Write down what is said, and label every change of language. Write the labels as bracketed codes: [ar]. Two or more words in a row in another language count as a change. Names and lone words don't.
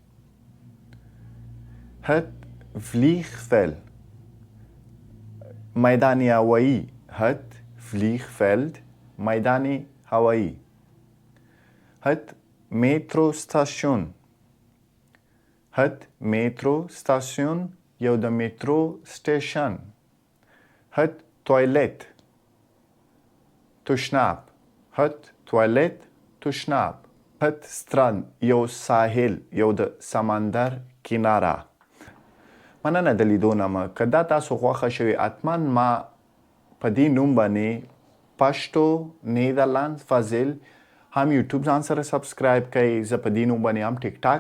[nl] het vliegveld [ps] میدان هوایی [nl] het vliegveld [ps] میدان هوایی [nl] het metrostation het metrostation [ps] یو د میترو سټیشن [nl] het toilet [ps] تشناب [nl] het toilet [ps] تشناب [nl] het strand [ps] یو ساحل یو د سمندر کناره مننه د لیدو نه که دا تاسو خوښه شوې حتما ما په دې نوم باندې پشتو نیدرلند فاضل هم یوټیوب ځان سره سبسکرایب کړئ زه په دې نوم باندې هم ټیک ټاک